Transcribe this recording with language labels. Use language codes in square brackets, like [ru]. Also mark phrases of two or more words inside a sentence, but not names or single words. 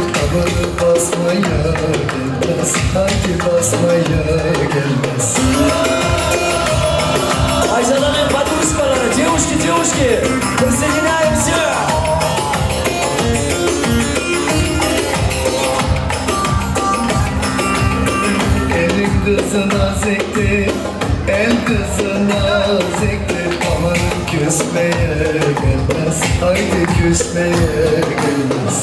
[tr] Tabanı basmaya gelmez, haydi basmaya gelmez. [ru] Ayzadan'ın подружкалары, девушки, присоединяемся! [tr] Elin kızı naziktir, el kızı naziktir. Amanın küsmeye gelmez, haydi küsmeye gelmez.